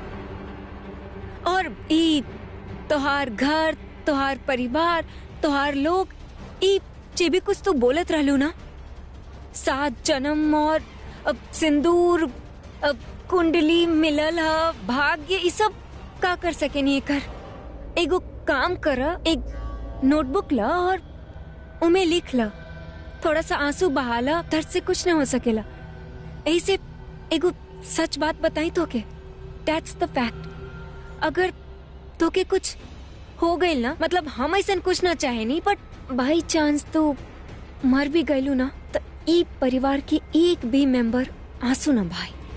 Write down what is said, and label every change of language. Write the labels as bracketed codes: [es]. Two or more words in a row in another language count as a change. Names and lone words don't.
[bho] और ई तोहार घर, तोहार परिवार, तोहार लोग, ई जे भी कुछ तू बोलत रहलू ना, 7 जन्म और अब सिंदूर, अब कुंडली मिलल ह, भाग्य, ई सब का कर सके नहीं कर। एगो काम कर, एक नोटबुक ला और उमे लिख ला, थोड़ा सा आंसू बहाला, दर्द से कुछ न हो सकेला। ऐसे एगो सच बात बताई तो के, [en] that's the fact. [bho] अगर तो के कुछ हो गई ना, मतलब हम ऐसा कुछ ना चाहे नहीं, बट [en] by chance [bho] तो मर भी गईलू ना, तो ई परिवार के एक भी मेंबर आंसू ना भाई।